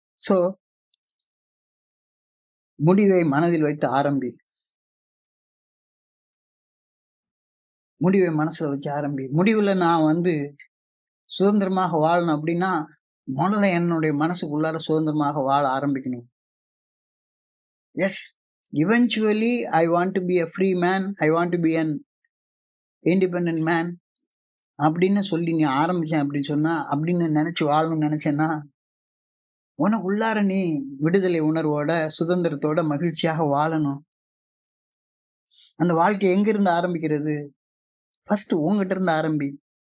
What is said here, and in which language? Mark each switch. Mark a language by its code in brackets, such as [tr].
[ta] So, முடிவை மனதில் வைத்து ஆரம்பி. முடிவை மனசுல வச்சு ஆரம்பி. முடிவுல நான் சுதந்திரமாக வாழணும் அப்படின்னா, முதல்ல என்னுடைய மனசுக்குள்ளார சுதந்திரமாக வாழ ஆரம்பிக்கணும். [en] Yes, eventually I want to be a free man. I want to be an independent man. [ta] அப்படின்னு சொல்லி நீ ஆரம்பிச்சேன் அப்படின்னு சொன்னா, அப்படின்னு நினைச்சு வாழணும்னு நினைச்சேன்னா, உனக்குள்ளார நீ விடுதலை உணர்வோட, சுதந்திரத்தோட மகிழ்ச்சியாக வாழணும். அந்த வாழ்க்கை எங்கிருந்து ஆரம்பிக்கிறது? ஃபர்ஸ்ட் உன்கிட்ட இருந்து ஆரம்பி.